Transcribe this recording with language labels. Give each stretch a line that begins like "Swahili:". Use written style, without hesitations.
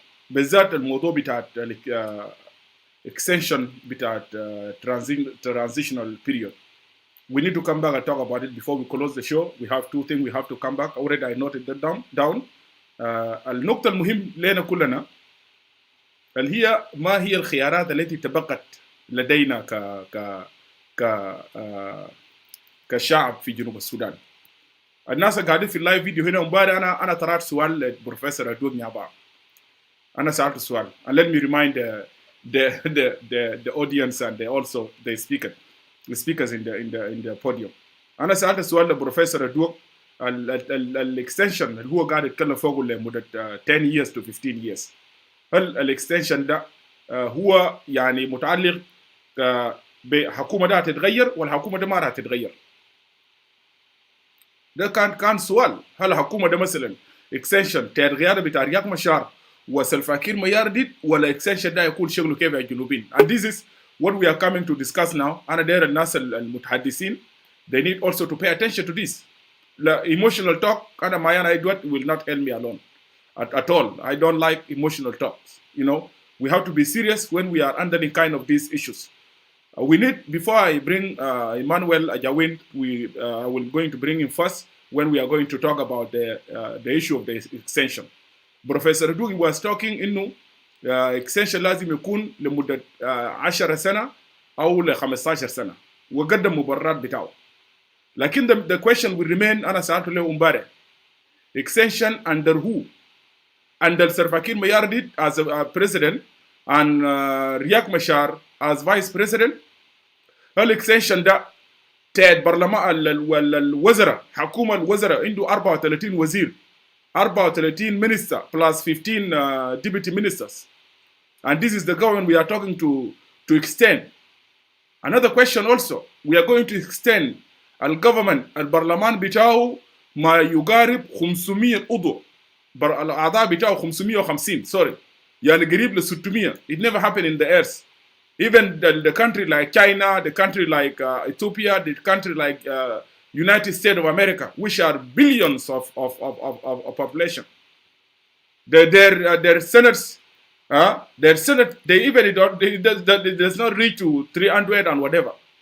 Arabic: بالذات الموضوع بتاع extension بتاع transitional period.
English: We need to come back and talk about it before we close the show. We have 2 things we have to come back. Already I noted that down.
Arabic: النقطة المهم لنا كلنا اللي هي ما هي الخيارات التي تبقت لدينا كشعب في جنوب السودان. الناس قاعدين في اللايف فيديو هنا امبارح انا طرحت سؤال للبروفيسور أدوك نيابا. أنا سألت سؤال.
English: And let me remind the audience and also the speakers in the podium.
Arabic: أنا سألت سؤال للبروفيسور أدوك الاكستنشن اللي هو قاعد يتكلم فوقه لمدة
English: 10 years to 15 years.
Arabic: هل الاكستنشن ده هو يعني متعلق بحكومة ده هتتغير ولا الحكومة ده ما راح تتغير؟ ده كان سؤال. هل الحكومة ده مثلا اكستنشن تغيير بتاع رياض مشار وسلفاكير ميارديد ولا اكستنشن ده يكون شغله كيف يا جنوبين؟
English: And this is what we are coming to discuss now.
Arabic: أنا داير الناس المتحدثين
English: they need also to pay attention to this. The emotional talk
Arabic: أنا معايا
English: Edward will not help me alone at all. I don't like emotional talks. You know, we have to be serious when we are handling kind of these issues. We need, before I bring Emmnuel Ajawin, I will going to bring him first when we are going to talk about the issue of the extension.
Arabic: Professor Dugi
English: was talking
Arabic: إنه extension لازم يكون لمدة 10 سنة أو ل 15 سنة وقدم مبررات بتاعه. لكن
English: the question will remain
Arabic: أنا سألته له امبارح.
English: Extension under who? Under Salva Kiir Mayardit as a president and Riek Machar as vice president.
Arabic: الاكستنشن ده تاد برلمان الوزراء حكومة الوزراء عنده 34 وزير
English: 34 minister plus 15 deputy ministers, and this is the government we are talking to extend. Another question also, we are going to extend
Arabic: الgovernment البرلمان بتاعه ما يقارب 500 عضو الأعضاء بتاعه 550
English: sorry
Arabic: يعني قريب ل 600.
English: It never happened in the earth. Even the country like China, the country like Ethiopia, the country like United States of America, which are billions of population, their senators, their senate, they even does not reach to 300 and whatever.